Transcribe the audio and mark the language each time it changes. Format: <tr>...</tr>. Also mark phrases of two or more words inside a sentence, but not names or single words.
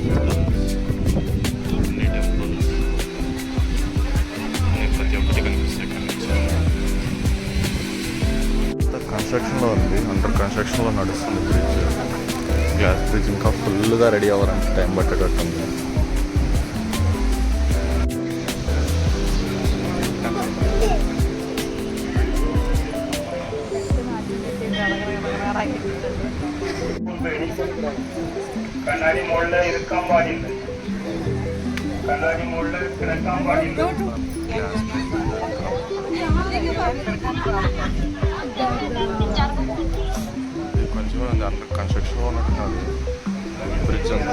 <te>అన్ని టెంపుల్స్ అన్ని ప్రతి ఒక్కటి కనిపిస్తాయి ఇక్కడ నుంచి. కన్స్ట్రక్షన్లో ఉంది,</te> <en>under constructionలో</en> <te>నడుస్తుంది బ్రిడ్జ్. గ్లాస్ బ్రిడ్జ్ ఇంకా ఫుల్గా రెడీ అవ్వాలంటే టైం పట్టేటట్టుంది.</te> <ml>കണ്ണാടി മുകളിൽ ഇരിക്കാൻ പാടില്ല, കണ്ണാടി മുകളിൽ കിടക്കാൻ പാടില്ല.</ml> <te>కొంచెం</te> <en>under constructionలో</en> <te>ఉన్నట్టున్నది బ్రిడ్జ్ అంతా.</te>